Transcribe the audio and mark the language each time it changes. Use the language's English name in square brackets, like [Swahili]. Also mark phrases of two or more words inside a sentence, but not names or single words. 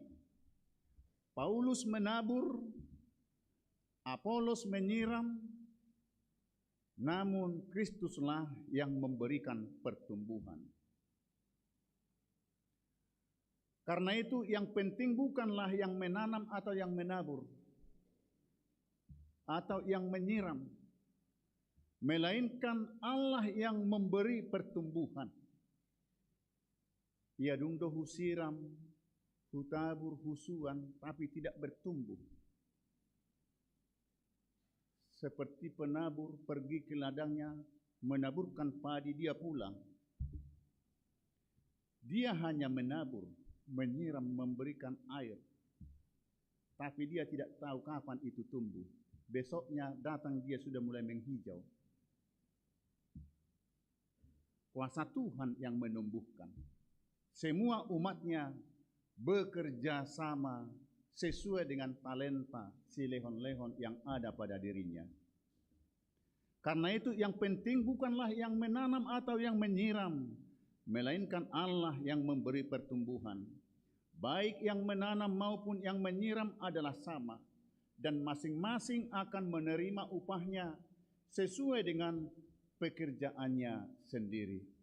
[Indonesian] Paulus menabur, Apolos menyiram, namun Kristuslah yang memberikan pertumbuhan. Karena itu yang penting bukanlah yang menanam atau yang menabur, atau yang menyiram, melainkan Allah yang memberi pertumbuhan. [Batak Toba] Ia dungdo husiram, hutabur husuan, [Indonesian] tapi tidak bertumbuh. Seperti penabur pergi ke ladangnya, menaburkan padi, dia pulang. Dia hanya menabur, menyiram, memberikan air. Tapi dia tidak tahu kapan itu tumbuh. Besoknya datang dia sudah mulai menghijau. Kuasa Tuhan yang menumbuhkan. Semua umatnya bekerja sama sesuai dengan talenta si lehon-lehon yang ada pada dirinya. Karena itu yang penting bukanlah yang menanam atau yang menyiram, melainkan Allah yang memberi pertumbuhan. Baik yang menanam maupun yang menyiram adalah sama, dan masing-masing akan menerima upahnya sesuai dengan pekerjaannya sendiri.